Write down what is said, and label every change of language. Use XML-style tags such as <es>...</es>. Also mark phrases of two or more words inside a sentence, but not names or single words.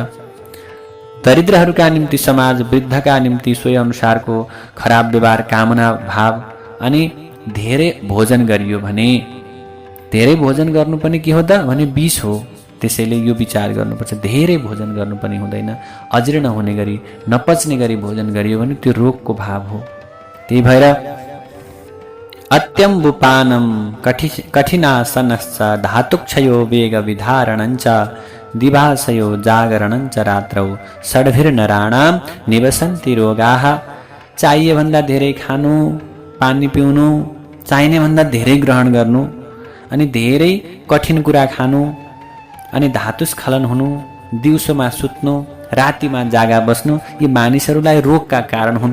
<ne>दरिद्रहरूका निम्ति समाज, वृद्धका निम्ति सोही अनुसारको खराब व्यवहार, कामना भाव, अनि धेरै भोजन गरियो भने, धेरै भोजन गर्नु पनि के हो त भने विष हो। त्यसैले यो विचार गर्नुपर्छ। धेरै भोजन गर्नु पनि हुँदैन। अजीर्ण हुने गरी, नपच्ने गरी भोजन गरियो भने त्यो रोगको भाव हो। त्यही भएर</ne> <sa>अत्यम्बुपानम कठिनासनश्च धातुक्षयो वेग विधारणञ्च दिवासयो जागरणञ्च रात्रौ षड्भिर्नराणां निवसन्ति रोगाः।</sa> <ne>चाहिए भन्दा धेरै खानु, पानी पिउनु, चाहिने भन्दा धेरै ग्रहण गर्नु, अनि धेरै कठिन कुरा खानु, अनि धातुस्खलन हुनु, दिउँसोमा सुत्नु, रातिमा जागा बस्नु, यी मानिसहरूलाई रोगका कारण हुन्।</ne>